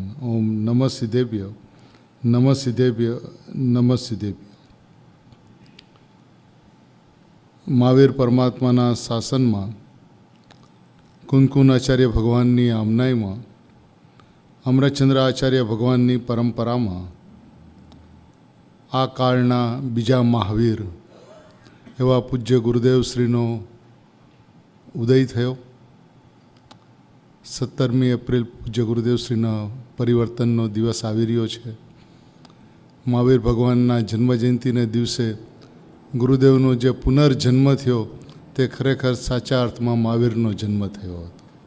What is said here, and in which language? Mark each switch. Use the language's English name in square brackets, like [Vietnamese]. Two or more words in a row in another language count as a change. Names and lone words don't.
[Sanskrit] ओम नमः सिद्धेभ्य नमः सिद्धेभ्य नमः सिद्धेभ्य। [Gujarati] મહાવીર પરમાત્માના શાસનમા કુંદકુન આચાર્ય ભગવાનની આમનાઈમા અમરચંદ્ર આચાર્ય ભગવાનની परंपराમાં આ કાળના બીજા મહાવીર એવા પૂજ્ય ગુરુદેવશ્રીનો ઉદય થયો। 17મી એપ્રિલ પૂજ્ય ગુરુદેવશ્રીના પરિવર્તનનો દિવસ આવી રહ્યો છે। મહાવીર ભગવાનના જન્મજયંતિને દિવસે ગુરુદેવનો જે પુનર્જન્મ થયો તે ખરેખર સાચા અર્થમાં મહાવીરનો જન્મ થયો હતો।